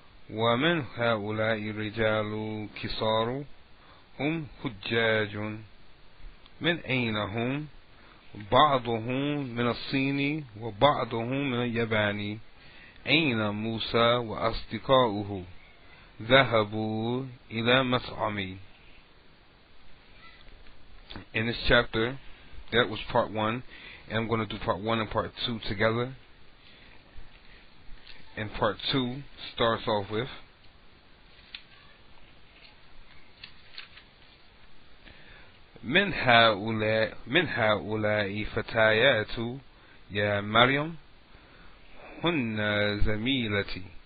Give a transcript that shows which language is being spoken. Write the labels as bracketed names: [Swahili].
[Arabic] ومن هؤلاء الرجال كسار؟ هم حجاج. من أين هم؟ بعضهم من الصين وبعضهم من اليابان. أين موسى وأصدقاؤه؟ ذهبوا إلى مطعمي. [English] In this chapter, that was part 1, and I'm going to do part 1 and part 2 together. And part 2 starts off with [Arabic] من هؤلاء فتيات يا مريم هن زميلتي.